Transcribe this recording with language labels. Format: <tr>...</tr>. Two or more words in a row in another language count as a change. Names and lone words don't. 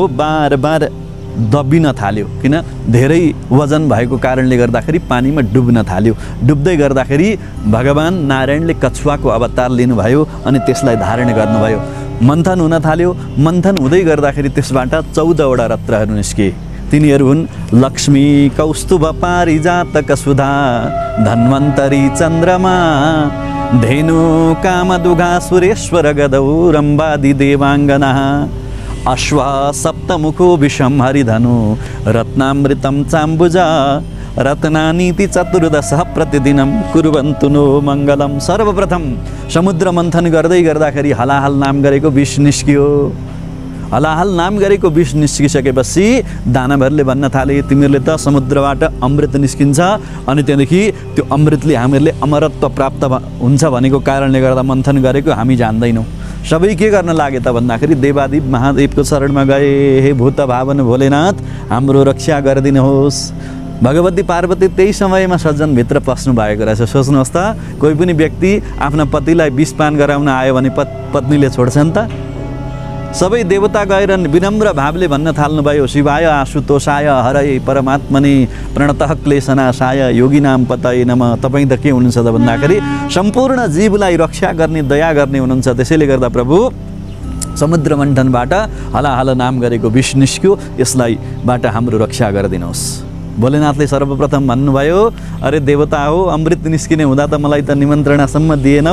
<ne>बार बार दबिन थाल्यो। किन? धेरै वजन भएको कारणले गर्दाखेरि पानीमा डुब्न थाल्यो। डुब्दै गर्दाखेरि भगवान नारायणले कछुवाको अवतार लिनुभयो अनि त्यसलाई धारण गर्नुभयो। मन्थन हुन थाल्यो। मन्थन हुँदै गर्दाखेरि त्यसबाट 14वटा रत्नहरू निस्के। तिनीहरू हुन्</ne> <sa>लक्ष्मी, कौस्तुभ, पारिजातक, सुधा, धन्वन्तरी, चन्द्रमा, धेनु, कामदुघा, सुरेश्वर, गदौ, रम्बादि देवाङ्गना, अश्व, सप्तमुखो, विषम, हरिधनु, रत्नामृतम, चाम्बुजा, रत्नानीति चतुर्दश प्रतिदिनं कुर्वन्तु नो मङ्गलम।</sa> <ne>सर्वप्रथम समुद्र मन्थन गर्दै गर्दाखेरि हलाहल नाम गरेको विष निस्कियो। हलाहल नाम गरेको विष निस्किसकेपछि दानवहरूले भन्न थाले, तिमीहरूले त समुद्रबाट अमृत निस्किन्छ अनि त्यहाँदेखि त्यो अमृतले हामीहरूले अमरत्व प्राप्त हुन्छ भनेको कारणले गर्दा मन्थन गरेको हामी जान्दैनौँ। सबै के गर्न लागे त भन्दाखेरि देवादिप महादेवको शरणमा गए। हे भूत भावन भोलेनाथ, हाम्रो रक्षा गरिदिनुहोस्। भगवती पार्वती त्यही समयमा सज्जनभित्र पस्नु भएको रहेछ। सोच्नुहोस् त, कोही पनि व्यक्ति आफ्ना पतिलाई विषपान गराउन आयो भने पत्नीले छोड्छन् त? सबै देवता गएर विनम्र भावले भन्न थाल्नुभयो,</ne> <sa>शिवाय आशुतोषाय हरये परमात्मने प्रणतः क्लेशनाशाय योगिनाम पतये नमः।</sa> <ne>तपाईँ त के हुनुहुन्छ त भन्दाखेरि सम्पूर्ण जीवलाई रक्षा गर्ने, दया गर्ने हुनुहुन्छ। त्यसैले गर्दा प्रभु समुद्र मन्थनबाट हलाहल नाम गरेको विष निस्क्यो, यसलाई बाट हाम्रो रक्षा गरिदिनुहोस्। भोलेनाथले सर्वप्रथम भन्नुभयो, अरे देवता हो, अमृत निस्किने हुँदा त मलाई त निमन्त्रणासम्म दिएनौ।</ne>